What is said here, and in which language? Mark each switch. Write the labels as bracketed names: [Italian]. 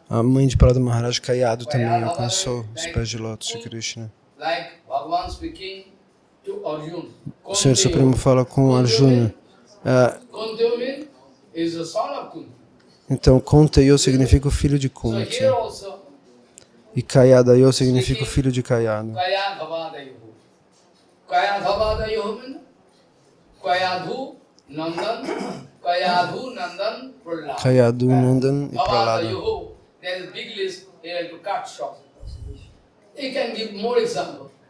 [Portuguese] A mãe de Prada Maharaj Kayadu também alcançou os pés de lótus de Krishna. [English] like Bhagavan speaking to Arjuna. [Portuguese] O Senhor Supremo fala com Arjuna. [English] Kunti is the son of Kunti. [Portuguese] Então, Kuntayo significa o filho de [English] So [Portuguese] Kunti. [English] here also, [Portuguese] E Kayadayo significa o filho de Kayado. [Sanskrit] Kaya Dhavadayoho. [English] Kaya Dhavadayoho means Kayadhu Nandan, Kayadhu Nandan Prahlad. [Portuguese] Kayadu, Nandan e Prahlada. [Sanskrit] Dhavadayoho. [English] There is a big list here to cut short. You can give more example.